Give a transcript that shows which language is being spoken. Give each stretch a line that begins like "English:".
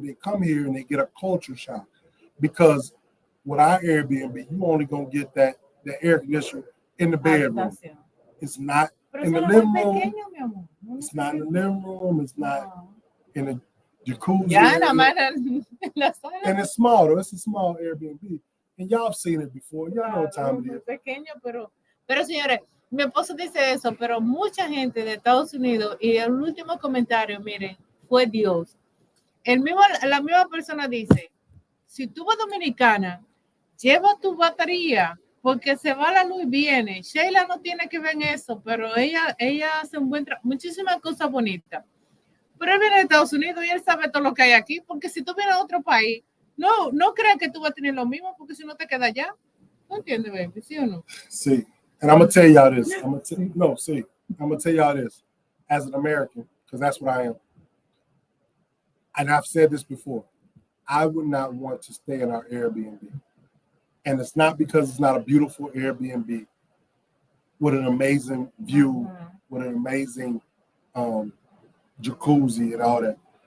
English: They come here and they get a culture shock, because with our Airbnb, you only gonna get the air conditioner in the bedroom. It's not in the living room. It's not in the living room. It's not in the jacuzzi. And it's small though. It's a small Airbnb. And y'all have seen it before. Y'all know what time it is.
Spanish: Pequeño, pero señores, mi esposo dice eso, pero mucha gente de Estados Unidos, y el último comentario, miren, fue Dios. La misma persona dice, si tú vas dominicana, lleva tu batería, porque se va la luz y viene. Sheila no tiene que ver en eso, pero ella hace muchísimas cosas bonitas. Pero él viene de Estados Unidos y él sabe todo lo que hay aquí, porque si tú vienes a otro país, no creas que tú vas a tener lo mismo, porque si no te quedas allá. ¿No entiendes, baby? ¿Sí o no? Sí.
English: And I'm going to tell y'all this. I'm going to tell y'all this as an American, because that's what I am. And I've said this before. I would not want to stay in our Airbnb. And it's not because it's not a beautiful Airbnb with an amazing view, with an amazing jacuzzi and all that.